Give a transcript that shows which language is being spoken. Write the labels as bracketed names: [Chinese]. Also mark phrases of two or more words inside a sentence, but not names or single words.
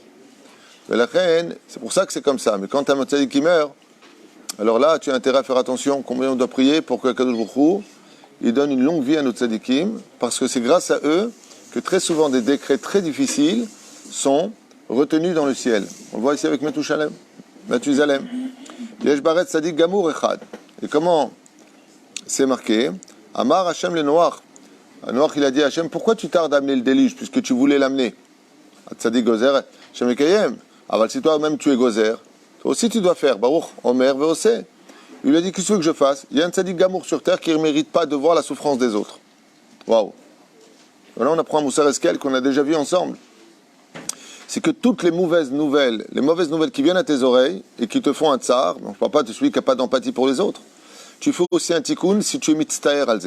[French] Mais la reine, c'est pour ça que c'est comme ça. Mais quand tu as un tzaddik qui meurt, alors là, tu as intérêt à faire attention combien on doit prier pour que [Hebrew] קדוש ברוך הוא, [French] il donne une longue vie à nos tzaddikim, parce que c'est grâce à eux que très souvent des décrets très difficiles sont retenus dans le ciel. On le voit ici avec Mathusalem. [Hebrew] יש בארץ צדיק גמור אחד. [French] Et comment c'est marqué? [Hebrew] אמר השם לנח. [French] Noach, il a dit à Hashem, pourquoi tu tardes à amener le déluge, puisque tu voulais l'amener? [Hebrew] צדיק גוזר, השם מקיים. [French] Aval, si toi-même tu es gozer, toi aussi tu dois faire. [Hebrew] ברוך, אומר, ועושה. [French] Il lui a dit, qu'est-ce que tu veux que je fasse? Il y a un [Hebrew] צדיק גמור [French] sur terre qui ne mérite pas de voir la souffrance des autres. Waouh! Là, on apprend un [Hebrew] מוסר השכל [French] qu'on a déjà vu ensemble. c'est que toutes les mauvaises nouvelles qui viennent à tes oreilles et qui te font un tsar, je ne parle pas de celui qui n'a pas d'empathie pour les autres, tu fais aussi un tikkun si tu es [Hebrew] מצטער על זה.